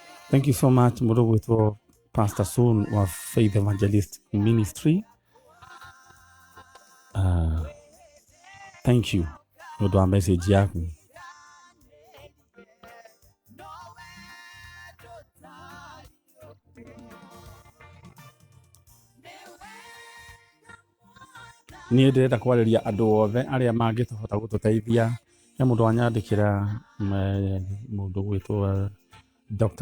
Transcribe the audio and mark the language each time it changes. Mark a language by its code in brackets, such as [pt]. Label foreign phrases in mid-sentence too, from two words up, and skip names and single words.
[en] Thank you so much Murugu to Pastor Soon wa Faith Evangelist Ministry. Thank you. [ki] Ndio wa message yako. Niĩ ndĩrenda kwarĩria andũ othe arĩa mangĩhota gũtũteithia. He mũndũ wanyandĩkĩra mũndũ gwĩtwo Dr.